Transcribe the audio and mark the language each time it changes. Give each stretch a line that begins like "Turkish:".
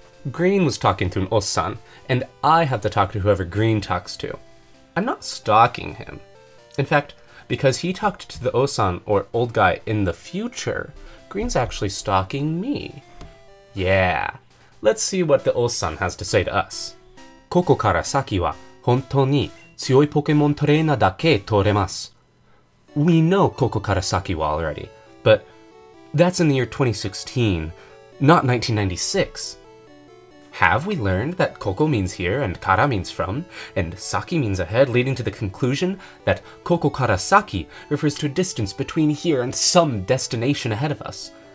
English: Green was talking to an Ossan, and I have to talk to whoever Green talks to. I'm not stalking him. In fact, because he talked to the Ossan, or old guy, in the future, Green's actually stalking me. Yeah. Let's see what the Ossan has to say to us.
Japanese: ここから先は本当に強いポケモントレーナーだけ取れます.
English: We know
Japanese: ここから先は
English: already, but that's in the year 2016, not 1996. Have we learned that koko means here and kara means from, and saki means ahead, leading to the conclusion that koko kara saki refers to a distance between here and some destination ahead of us?